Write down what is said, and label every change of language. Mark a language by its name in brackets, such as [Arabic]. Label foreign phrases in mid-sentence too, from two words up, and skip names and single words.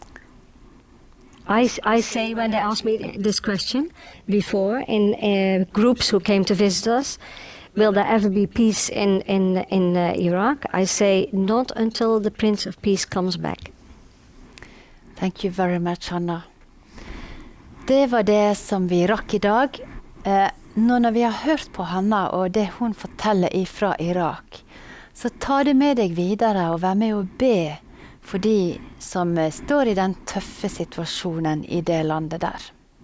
[English] I say, when they asked me this question before in groups who came to visit us, will there ever be peace in Iraq? I say, not until the Prince of Peace comes back. Thank you very much, Hanna. [Norwegian] Det var det som vi rakk i dag. Nå når vi har hørt på Hanna og det hun forteller ifra Irak, så ta det med deg videre og vær med og be for de som står i den tøffe situasjonen i det landet der.